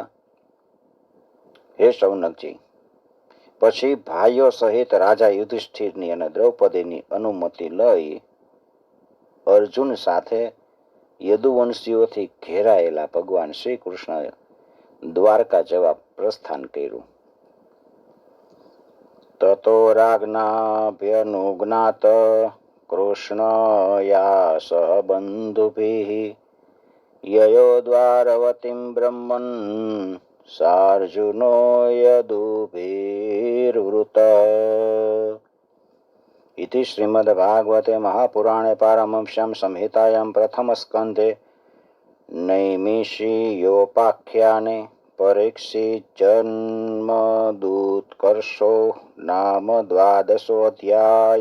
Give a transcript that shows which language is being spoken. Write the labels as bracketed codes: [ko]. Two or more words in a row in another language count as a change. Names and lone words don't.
[gu] હે શૌનકજી, પછી ભાઈઓ સહિત રાજા યુધિષ્ઠિરની અને દ્રૌપદીની અનુમતિ લઈ અર્જુન સાથે યદુવંશીઓથી ઘેરાયેલા ભગવાન શ્રી કૃષ્ણએ દ્વારકા જવા પ્રસ્થાન કર્યું. [sa] તતો રાજ્ઞાભ્યનુજ્ઞાત કૃષ્ણયા સહ બંધુભિઃ ययो द्वारवतीं ब्रह्मन् सार्जुनो यदुभिर्वृत। इति श्रीमद्भागवते महापुराणे पारमहंस्यां संहितायां प्रथमस्कन्धे नैमिषीयोपाख्याने परीक्षिज्जन्मदुत्कर्षो नाम 12.